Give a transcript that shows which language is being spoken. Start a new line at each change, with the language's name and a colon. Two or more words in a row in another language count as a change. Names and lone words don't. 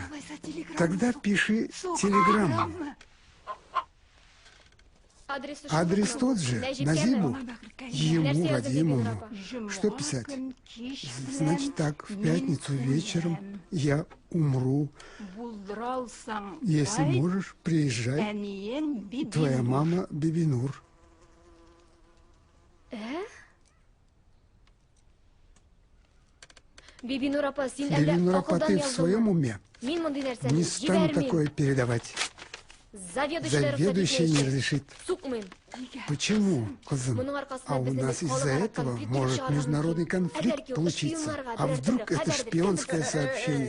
Russian: Тогда пиши телеграмму. Адрес тот же, Назибу. Ему, Вадимовну. Что писать? Значит так, в пятницу вечером я умру. Если можешь, приезжай. Твоя мама Бибинур. Бибинур апа, ты в своем уме? Не стану такое передавать. Заведующий не разрешит. Почему, козым? А у нас из-за этого может международный конфликт получиться. А вдруг это шпионское сообщение?